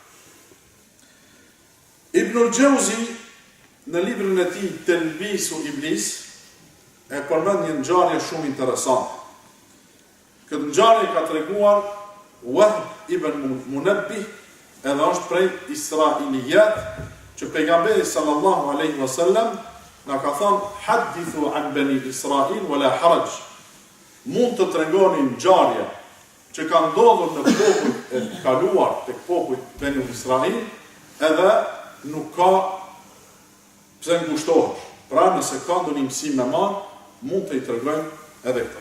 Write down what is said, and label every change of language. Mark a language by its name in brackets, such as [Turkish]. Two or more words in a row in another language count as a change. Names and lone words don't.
[Albanian] Ibnul Jauzi në librin e tij Telbisu Iblis e përmend një ngjarje shumë interesante. Këtë ngjarje ka treguar Wahb ibn Munabbih, edhe është prej Israilijat, që pejgamberi [Arabic] صلى الله عليه وسلم [Albanian] na ka thënë [Arabic] حدثوا عن بني إسرائيل ولا حرج. [Albanian] Mund të tregoni ngjarje që ka ndodhur në popujt e kaluar tek popujt bani Israil, edhe nuk ka pse ngushtohesh. Pra nëse ka ndonjë mësim me marr, mund të i tregojmë edhe këtë.